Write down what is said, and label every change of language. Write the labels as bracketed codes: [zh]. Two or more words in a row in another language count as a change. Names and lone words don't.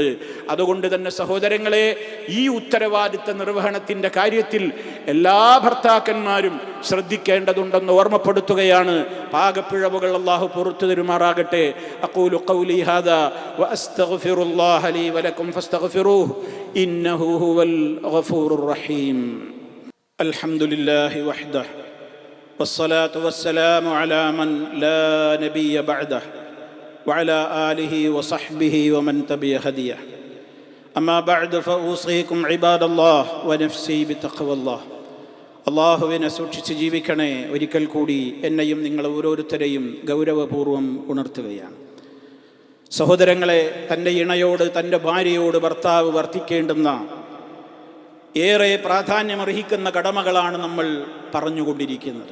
[ml] അതുകൊണ്ട് തന്നെ സഹോദരങ്ങളെ, ഈ ഉത്തരവാദിത്ത നിർവഹണത്തിൻ്റെ കാര്യത്തിൽ എല്ലാ ഭർത്താക്കന്മാരും ശ്രദ്ധിക്കേണ്ടതുണ്ടെന്ന് ഓർമ്മപ്പെടുത്തുകയാണ്. പാകപ്പിഴവുകൾ അല്ലാഹു പുറത്തു തരുമാറാകട്ടെ. [ar] أقول قولي هذا وأستغفر الله لي ولكم فاستغفروه إنه هو الغفور الرحيم. الحمد لله وحده والصلاة والسلام على من لا نبي بعده وعلى آله وصحبه ومن تبع هديه أما بعد فأوصيكم عباد الله ونفسي بتقوى الله. [ml] അള്ളാഹുവിനെ സൂക്ഷിച്ച് ജീവിക്കണേ. ഒരിക്കൽ കൂടി എന്നെയും നിങ്ങൾ ഓരോരുത്തരെയും ഗൗരവപൂർവ്വം ഉണർത്തുകയാണ്. സഹോദരങ്ങളെ, തൻ്റെ ഇണയോട്, തൻ്റെ ഭാര്യയോട് ഭർത്താവ് വർത്തിക്കേണ്ടുന്ന ഏറെ പ്രാധാന്യമർഹിക്കുന്ന കടമകളാണ് നമ്മൾ പറഞ്ഞുകൊണ്ടിരിക്കുന്നത്.